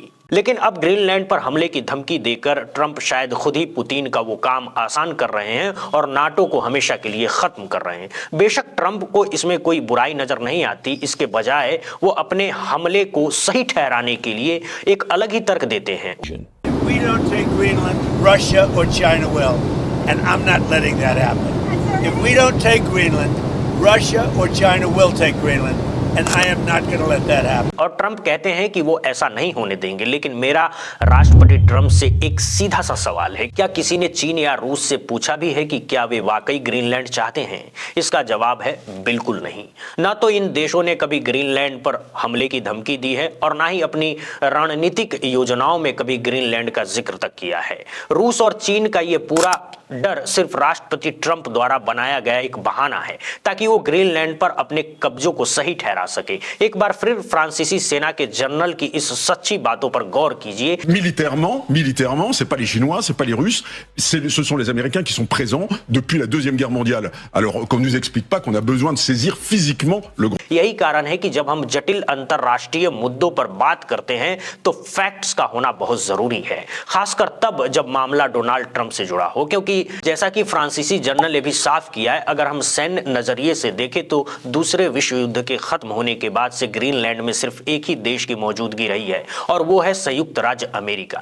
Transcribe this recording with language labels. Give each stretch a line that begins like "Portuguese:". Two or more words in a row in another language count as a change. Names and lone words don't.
Hindi: लेकिन अब ग्रीनलैंड पर हमले की धमकी देकर ट्रंप शायद खुद ही पुतिन का वो काम आसान कर रहे हैं और नाटो को हमेशा के लिए खत्म कर रहे हैं। बेशक ट्रंप को इसमें कोई बुराई नजर नहीं आती, इसके बजाय वो अपने हमले को सही ठहराने के लिए एक अलग ही तर्क देते हैं।
English: If we don't take Greenland, Russia or China will, and I'm not letting that happen. If we don't take Greenland, Russia or China will take Greenland. And I am not going to let that happen.
Hindi: और ट्रंप कहते हैं कि वो ऐसा नहीं होने देंगे। लेकिन मेरा राष्ट्रपति ट्रंप से एक सीधा सा सवाल है, क्या किसी ने चीन या रूस से पूछा भी है कि क्या वे वाकई ग्रीनलैंड चाहते हैं? इसका जवाब है बिल्कुल नहीं। ना तो इन देशों ने कभी ग्रीनलैंड पर हमले की धमकी दी है और ना ही अपनी रणनीतिक योजनाओं में कभी ग्रीनलैंड का जिक्र तक किया है। रूस और चीन का ये पूरा डर सिर्फ राष्ट्रपति ट्रंप द्वारा बनाया गया एक बहाना है ताकि वो ग्रीनलैंड पर अपने कब्जों को सही ठहरा सके। एक बार फिर फ्रांसीसी सेना के जनरल की इस सच्ची बातों पर गौर कीजिए।
French: Militairement, c'est pas les Chinois, c'est pas les Russes, ce sont les Américains qui sont présents depuis la Deuxième Guerre mondiale. Alors qu'on nous explique pas qu'on a besoin de saisir physiquement le grand.
Hindi: यही कारण है कि जब हम जटिल अंतरराष्ट्रीय मुद्दों पर बात करते हैं तो फैक्ट्स का होना बहुत जरूरी है, खासकर तब जब मामला डोनाल्ड ट्रंप से जुड़ा हो। क्योंकि जैसा कि फ्रांसीसी जनरल ने भी साफ किया है, अगर हम सैन्य नजरिए से देखें तो दूसरे विश्व युद्ध के खत्म होने के बाद से ग्रीनलैंड में सिर्फ एक ही देश की मौजूदगी रही है और वो है संयुक्त राज्य अमेरिका।